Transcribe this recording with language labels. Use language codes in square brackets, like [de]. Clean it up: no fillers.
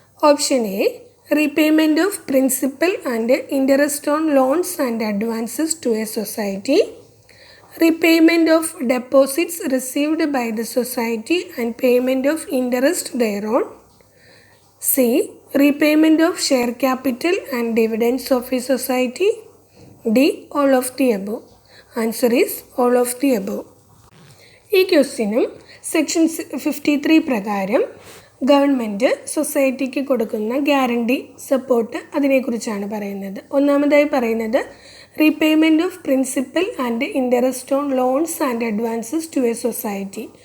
[en] Option A repayment of principal and interest on loans and advances to a society, repayment of deposits received by the society and payment of interest thereon, C repayment of share capital and dividends of a society, D all of the above. Answer is all of the above. [ml] ഈ ക്വസ്റ്റ്യനും section 53 പ്രകാരം government സൊസൈറ്റിക്ക് കൊടുക്കുന്ന guarantee support അതിനെക്കുറിച്ചാണ് പറയുന്നത്. ഒന്നാമതായി പറയുന്നത് [en] Repayment of principal and interest on loans and advances to a society.